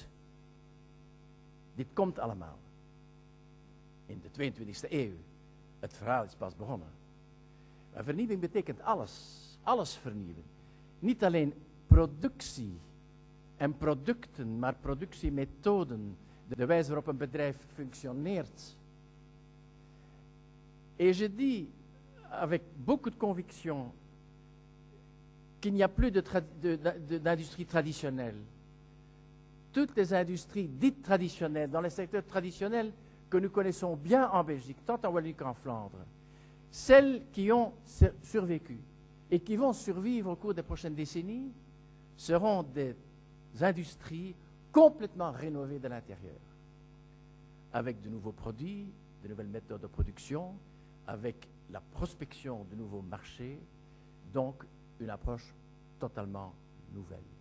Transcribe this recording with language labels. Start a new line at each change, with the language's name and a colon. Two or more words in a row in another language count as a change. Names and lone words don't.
Dutch: Dit komt allemaal. In de 22e eeuw. Het verhaal is pas begonnen. Maar vernieuwing betekent alles. Alles vernieuwen. Niet alleen productie en producten, maar productiemethoden. De wijze waarop een bedrijf functioneert.
French: Et je dis avec beaucoup de conviction qu'il n'y a plus d'industrie traditionnelle. Toutes les industries dites traditionnelles, dans les secteurs traditionnels que nous connaissons bien en Belgique, tant en Wallonie qu'en Flandre, celles qui ont survécu et qui vont survivre au cours des prochaines décennies seront des industries complètement rénovées de l'intérieur, avec de nouveaux produits, de nouvelles méthodes de production, avec la prospection de nouveaux marchés, donc une approche totalement nouvelle.